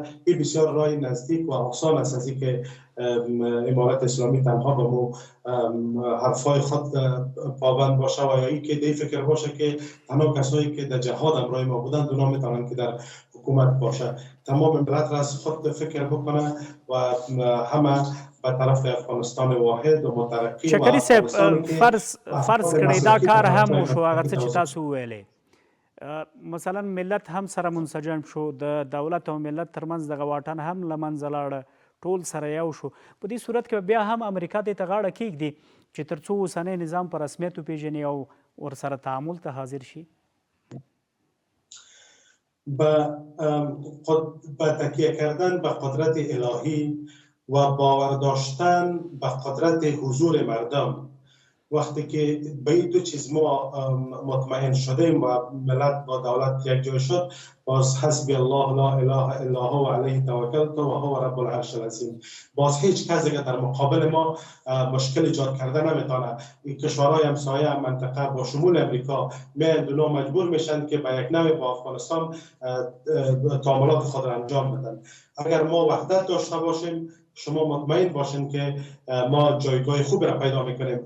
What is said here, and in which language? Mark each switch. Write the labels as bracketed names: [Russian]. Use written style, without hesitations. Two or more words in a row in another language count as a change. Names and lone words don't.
[Persian] این بسیار راه نزدیک و آسان است از اینکه امارت اسلامی تنها به مو حرفای خود پابند باشه و یا اینکه دی فکر باشه که تنها کسایی که در جهاد همراه ما بودند اونا میتونن که در حکومت باشه. تمام ملت را از خود فکر بکنه و همه به طرف افغانستان واحد و مترقی. [Pashto] چکري صاحب، فرض کړئ دا کار هم وشو، هغه څه چې تاسو وویلې، مثلا ملت هم سره منسجم شو، د دولت او ملت ترمنځ دغه واټن هم له منځه لاړه، ټول سره یو شو، په دې صورت کې بیا هم امریکا دې ته غاړه کیږدي چې تر څو اوسنی نظام په رسمیت وپېژني او ورسره تعامل ته حاضر شي؟ [Persian] با تکیه کردن به قدرت الهی و باور داشتن به قدرت حضور مردم، وقتی که به این دو چیز ما مطمئن شدیم و ملت با دولت یک جای شد، باز [Arabic] حسبی الله لا اله الا هو علیه توکلت و هو رب العرش العظیم، [Persian] باز هیچ کسی که در مقابل ما مشکل ایجاد کرده نمیتونه. این کشورهای همسایه منطقه با شمول امریکا میاندونا مجبور میشن که به یک نوع با افغانستان تعاملات خود را انجام بدن. اگر ما وحدت داشته باشیم، شما مطمئن باشین که ما جایگاه خوبی را پیدا میکنیم.